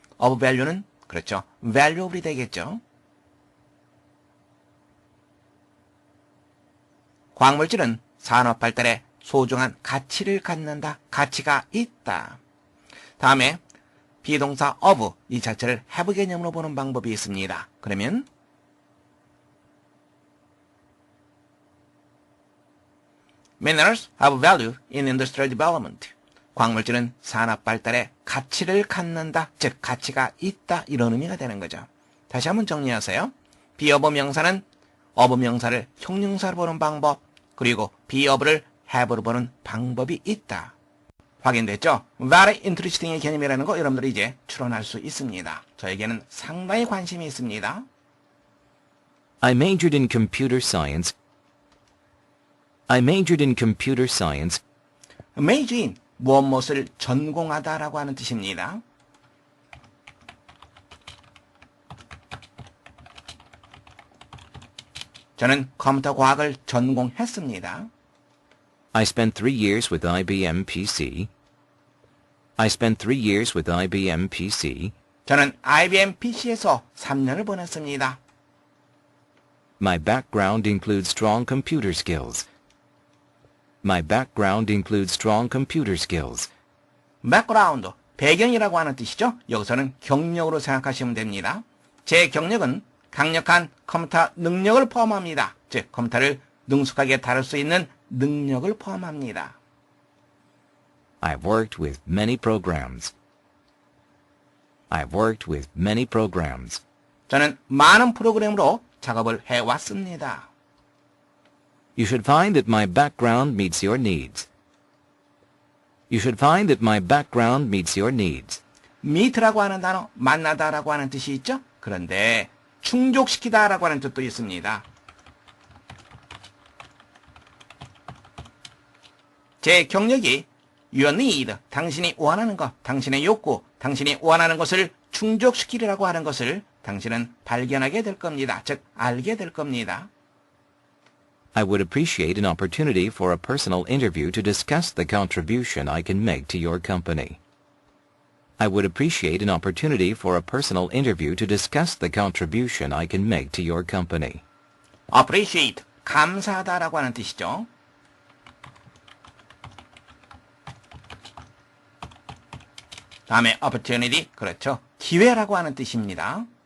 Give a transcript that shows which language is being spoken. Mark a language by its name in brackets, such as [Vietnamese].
[English] of value [Korean] 는 그렇죠, valuable이 되겠죠. 광물질은 산업 발달에 소중한 가치를 갖는다, 가치가 있다. 다음에 비동사 of, 이 자체를 have 개념으로 보는 방법이 있습니다. [English] 그러면 Minerals have value in industrial development. [Korean] 광물질은 산업 발달에 가치를 갖는다, 즉 가치가 있다, 이런 의미가 되는 거죠. 다시 한번 정리하세요. [English] be of [Korean] 명사는 of 명사를 형용사로 보는 방법, 그리고 be of를 have로 보는 방법이 있다. 확인됐죠? very interesting의 개념이라는 거 여러분들이 이제 추론할 수 있습니다. 저에게는 상당히 관심이 있습니다. [English] I majored in computer science. I majored in computer science. major in [Korean] 무엇을 전공하다라고 하는 뜻입니다. 저는 컴퓨터 과학을 전공했습니다. [English] I spent 3 years with IBM PC. I spent 3 years with IBM PC. [Korean] 저는 IBM PC에서 3년을 보냈습니다. [English] My background includes strong computer skills. My background includes strong computer skills. [Korean] background, 배경이라고 하는 뜻이죠. 여기서는 경력으로 생각하시면 됩니다. 제 경력은 강력한 컴퓨터 능력을 포함합니다. 즉, 컴퓨터를 능숙하게 다룰 수 있는 능력을 포함합니다. [English] I've worked with many programs. I've worked with many programs. [Korean] 저는 많은 프로그램으로 작업을 해왔습니다. [English] You should find that my background meets your needs. You should find that my background meets your needs. [Korean] meet라고 하는 단어, 만나다라고 하는 뜻이 있죠? 그런데 충족시키다라고 하는 뜻도 있습니다. 제 경력이 [English] your need, [Korean] 당신이 원하는 것, 당신의 욕구, 당신이 원하는 것을 충족시키려고 하는 것을 당신은 발견하게 될 겁니다. 즉, 알게 될 겁니다. [English] I would appreciate an opportunity for a personal interview to discuss the contribution I can make to your company. I would appreciate an opportunity for a personal interview to discuss the contribution I can make to your company. [Korean] appreciate, 감사하다라고 하는 뜻이죠. 다음에 opportunity, 그렇죠. 기회라고 하는 뜻입니다.